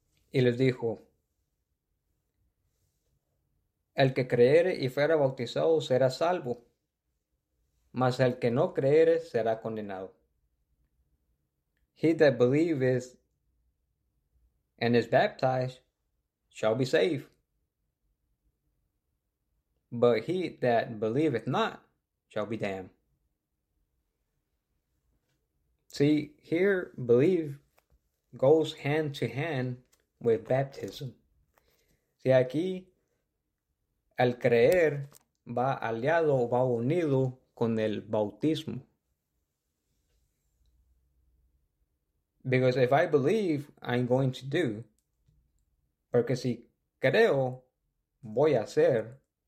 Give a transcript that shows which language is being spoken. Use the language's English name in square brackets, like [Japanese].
[Spanish] Y les dijo: el que creyere y fuera bautizado será salvo, mas el que no creyere será condenado. [English] He that believeth and is baptized shall be saved, but he that believeth not shall be damned. See, here believe goes hand to hand with baptism. [Spanish] See, aquí el creer va aliado o va unido con el bautismo. [English] Because if I believe, I'm going to do. [Spanish] Porque si creo, voy a hacer.